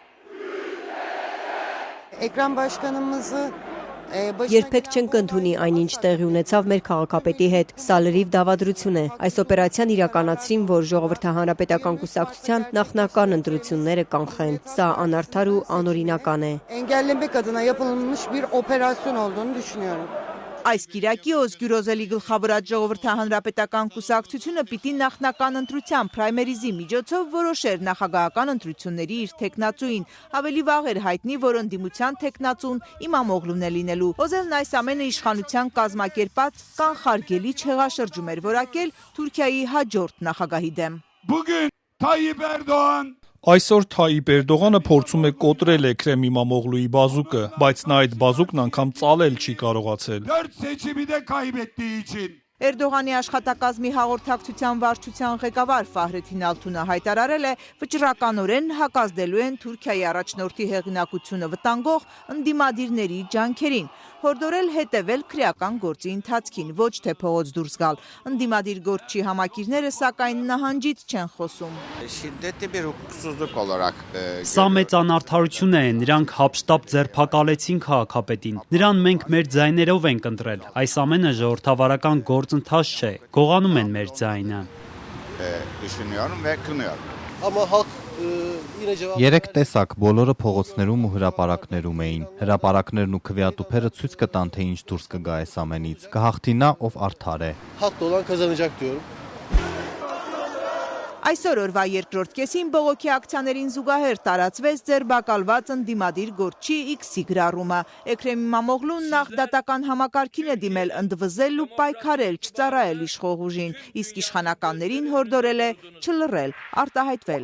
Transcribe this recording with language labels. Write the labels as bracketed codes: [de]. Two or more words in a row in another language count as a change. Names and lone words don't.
[tr] Էկրան Բաշկանımızı [hy] Երբեք չենք ընդունի այնինչ տեղի ունեցավ մեր քաղաքապետի հետ։ Սա լրիվ դավադրություն է։ Այս օպերացիան իրականացրին, որ ժողովրդահանրապետական կուսակցության նախնական ընտրությունները կանխեն։ Սա անարդար ու անօրինական է։ [tr] Engellemek adına yapılmış bir operasyon olduğunu düşünüyorum. [hy] Այս կիրակի Օզգյուր Օզելի գլխավորած ժողովրդահանրապետական կուսակցությունը պիտի նախնական ընտրության պրայմերիզի միջոցով որոշեր նախագահական ընտրությունների իր թեկնածուին։ Ավելի վաղ էր հայտնի, որ ընդդիմության թեկնածուն Իմամօղլուն է լինելու։ Օզելն այս ամենը իշխանության կազմակերպած կանխարգելի չեղաշրջում էր որակել Թուրքիայի հաջորդ նախագահի դեմ։ [tr] Bugün Tayyip Erdoğan [hy] Այսօր Թայիպ Էրդողանը փորձում է կոտրել Էքրեմ Իմամօղլուի բազուկը, բայց նա այդ բազուկն անգամ ծալել չի կարողացել։ [tr] 4 seçimi de kaybettiği için [hy] Էրդողանի աշխատակազմի հաղորդակցության վարչության ղեկավար Ֆահրեթին Ալթունը հայտարարել է, վճռականորեն հակազդելու են Թուրքիայի առաջնորդի հեղինակությունը վտանգող ընդդիմադիրների ջանքերին, հորդորել հետևել քրեական գործի ընթացքին, ոչ թե փողոց դուրս գալ։ Ընդդիմադիր գործչի համակիրները սակայն նահանջից չեն խոսում։ [tr] Şiddetli bir hukuksuzluk olarak [hy] Սա մեծ անարդարություն է, նրանք հապշտապ ձերբակալեցին քաղաքապետին։ Նրան մենք մեր ձայներով ենք ընտրել։ Այս ամենը ժողովրդավարական գործընթաց չէ։ Գողանում են մեր ձայնը։ [tr] düşünüyorum ve kınıyorum. Ama halk yine cevap [hy] Երեք տեսակ բոլորը փողոցներում ու հրապարակներում էին։ Հրապարակներն ու քվեատուփերը ցույց կտան, թե ինչ դուրս կգա այս ամենից։ Կհաղթի նա, ով արդար է։ [tr] haklı olan kazanacak diyorum. [hy] Այսօր օրվա երկրորդ կեսին բողոքի ակցիաներին զուգահեռ տարածվեց ձերբակալված ընդդիմադիր գործչի X-ի գրառումը։ Էքրեմ Իմամօղլուն նախ դատական համակարգին է դիմել ընդվզել ու պայքարել, չծառայել իշխող ուժին, իսկ իշխանականներին հորդորել է չլռել, արտահայտվել։